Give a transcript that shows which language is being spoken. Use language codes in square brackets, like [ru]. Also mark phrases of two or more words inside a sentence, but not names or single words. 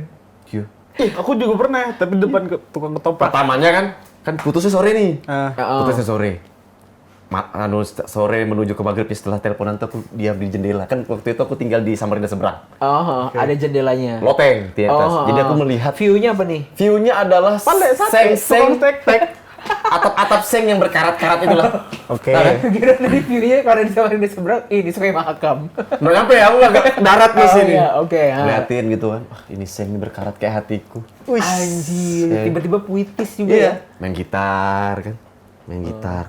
[id] Aku juga pernah, tapi depan tukang ketoprak. Pertamanya kan putusnya sore nih. Ah. Putusnya sore. Sore menuju ke maghrib setelah teleponan tuh aku diam di jendela. Kan waktu itu aku tinggal di Samarinda seberang. Oh, ada jendelanya. Loteng di atas. Oh, Jadi aku melihat view-nya apa nih? view-nya adalah seng-seng tek. atap-atap seng yang berkarat-karat itulah. Oke. Nah, kan? Kira dari view-nya kalau di Samarinda seberang, ini Sungai Mahakam. Nggak nyampe ya, aku agak darat di sini. iya, oke. Liatin gitu kan. Wah, ini seng ini berkarat kayak hatiku. Anjir, Seng. tiba-tiba puitis juga Iya. ya. Main gitar kan. Main gitar.